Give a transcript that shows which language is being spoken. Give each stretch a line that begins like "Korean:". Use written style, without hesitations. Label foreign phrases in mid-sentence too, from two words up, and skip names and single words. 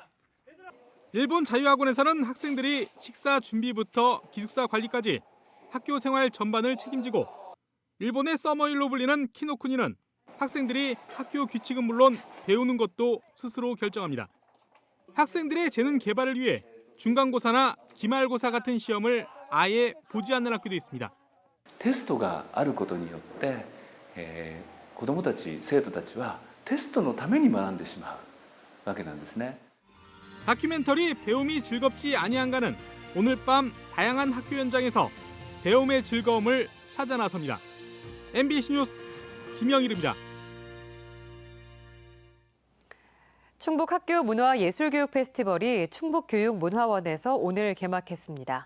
Korean: 일본 자유학원에서는 학생들이 식사 준비부터 기숙사 관리까지 학교 생활 전반을 책임지고 일본의 서머일로 불리는 키노쿠니는 학생들이 학교 규칙은 물론 배우는 것도 스스로 결정합니다. 학생들의 재능 개발을 위해 중간고사나 기말고사 같은 시험을 아예 보지 않는 학교도 있습니다.
Japanese: テストがあることによって、子どもたち、生徒たちはテストのために学んでしまうわけなんですね.
Korean: 다큐멘터리 배움이 즐겁지 아니한가는 오늘 밤 다양한 학교 현장에서 배움의 즐거움을 찾아 나섭니다. MBC 뉴스 김영일입니다. 충북 학교 문화예술교육 페스티벌이 충북교육문화원에서 오늘 개막했습니다.